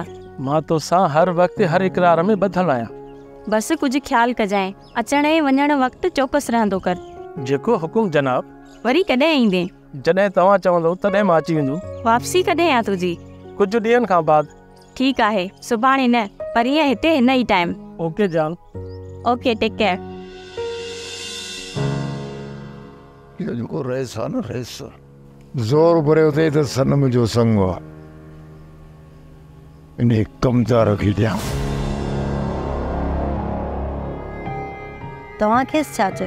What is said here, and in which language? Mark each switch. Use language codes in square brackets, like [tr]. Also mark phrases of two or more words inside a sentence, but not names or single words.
[sd] मां तोसां हर वक़्तु हर इक़रार में ॿधल आहियां। बस कुछ ख्याल कजाएं, अचण ऐं वञण वक़्तु चौकस रहंदो कर। जेको हुकुम जनाब। वरी कॾहिं ईंदे? जॾहिं तव्हां चवंदो तॾहिं मां अची वेंदो। वापसी कॾहिं आहे तुंहिंजी? कुझु ॾींहंनि खां बाद। ठीकु आहे, सुभाणे न, परीहं हिते हिन ई टाइम। ओके जान। [en] Okay, take care. [sd] इहो जेको रेस आहे न, रेस ज़ोर भरियो अथई त सनम जो संग आहे, इन कम था रखी ॾियां। तव्हां खेसि छा चयो?